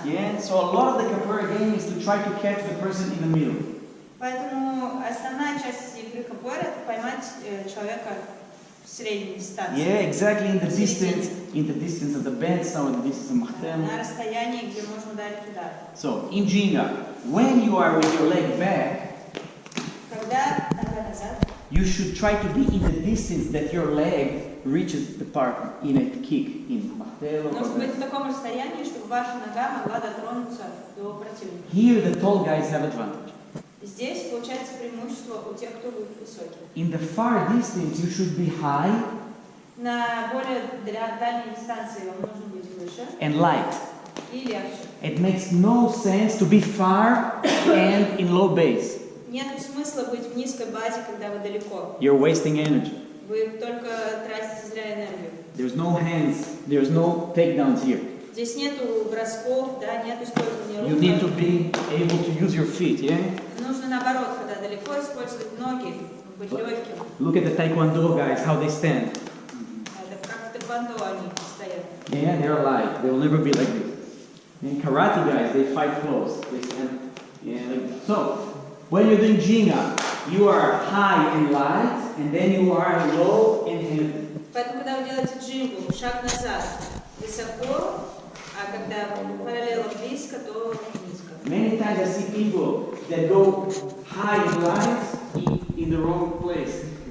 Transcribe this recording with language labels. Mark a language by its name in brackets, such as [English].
[English] Yeah, so a lot of the capoeira game is to try to catch the person in the middle. [Russian] Поэтому основная часть игры капоэра это поймать человека в средней дистанции. [English] Yeah, exactly in the distance of the bends, or the distance of Mahtem. [Russian] На расстоянии, где можно ударить удар. [English] So, in Jinga, when you are with your leg back, [Russian] Когда нога назад, [English] you should try to be in the distance that your leg reaches the partner in a kick, in Mahtel [Russian] нужно [English] or [Russian] быть в таком расстоянии, чтобы ваша нога могла дотронуться до противника. [English] Here the tall guys have advantage. [Russian] Здесь получается преимущество у тех, кто высокий. [English] In the far distance, you should be high [Russian] На более дальней дистанции вам нужно быть выше [English] and light. [Russian] и легче. [English] It makes no sense to be far and in low base. [Russian] Нет смысла быть в низкой базе, когда вы далеко. [English] You're wasting energy. [Russian] Вы только тратите зря энергию. [English] There's no hands, there's no takedowns here. [Russian] Здесь нету бросков, да, нету использования рук. [English] You need to be able to use your feet, yeah? [Russian] Нужно наоборот, когда далеко, использовать ноги, быть легким. [English] Look at the Taekwondo guys, how they stand. [Russian] Это как в тэквондо они стоят. [English] Yeah, they're light. They will never be like this. And karate guys, they fight close. They stand. Yeah, like this. So, when you're doing Jinga, you are high and light, and then you are low and heavy. [Russian] Поэтому, когда вы делаете джингу, шаг назад, высоко, а когда параллельно близко, то низко. [English] Many times I see people that go high and light in the wrong place.